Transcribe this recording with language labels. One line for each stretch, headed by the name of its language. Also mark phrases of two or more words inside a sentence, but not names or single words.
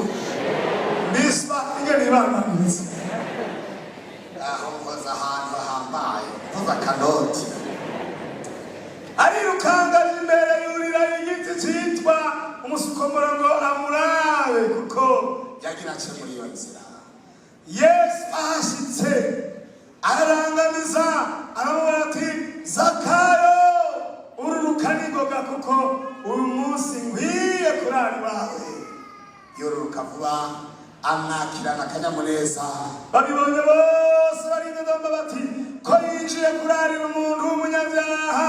Rundi: Mbiswa ingene nibandanirize aho mkoza ahantu hahambaye mvuza kanoti. Arirukanga imbere yurira igiti cyitwa umusukomora ngo amurabe kuko yagira ace muri iyo nzira. Yesu ahashitse ararangamiza aramubwira ati Zakayo ururuka n'ingoga kuko uyu munsi nkwiye kurara iwawe. Yoruruka vuba amwakirana akanyamuneza. Babibonye bose baridodoma bati ko yinjiye kurarira umuntu w'umunyabyaha.